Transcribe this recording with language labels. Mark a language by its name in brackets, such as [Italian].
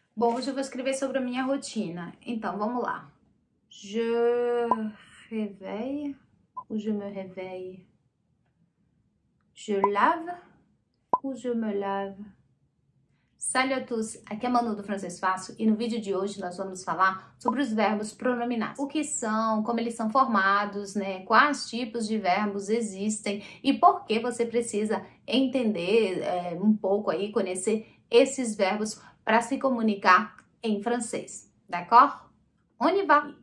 [Portuguese] Bom, hoje eu vou escrever sobre a minha rotina. Então, vamos lá. [French] Je réveille ou je me réveille? Je lave ou je me lave? Salut à tous, [Portuguese] aqui é a Manu do Francês Fácil e no vídeo de hoje nós vamos falar sobre os verbos pronominais. O que são, como eles são formados, né? Quais tipos de verbos existem e por que você precisa entender um pouco aí, conhecer esses verbos para se comunicar em francês, [French] d'accord? On y va!